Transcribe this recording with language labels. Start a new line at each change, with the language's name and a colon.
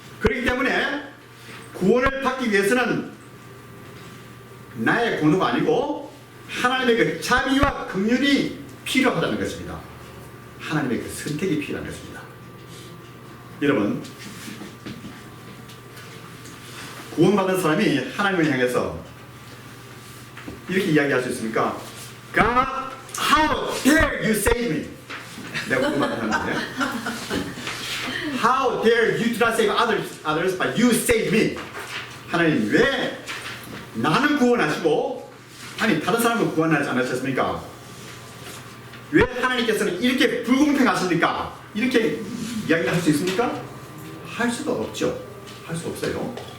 Korean: 그렇기 때문에 구원을 받기 위해서는 나의 공로가 아니고 하나님의 그 자비와 긍휼이 필요하다는 것입니다. 하나님의 그 선택이 필요한 것입니다. 여러분 구원받은 사람이 하나님을 향해서 이렇게 이야기할 수 있습니까?
English: God, how dare you save me?
Korean: 내가 구원받은 사람인데
English: How dare you do not save others, but you save me?
Korean: 하나님 왜 나는 구원하시고 아니 다른 사람은 구원하지 않으셨습니까? 왜 하나님께서는 이렇게 불공평하십니까? 이렇게 이야기를 할 수 있습니까? 할 수도 없죠. 할 수 없어요.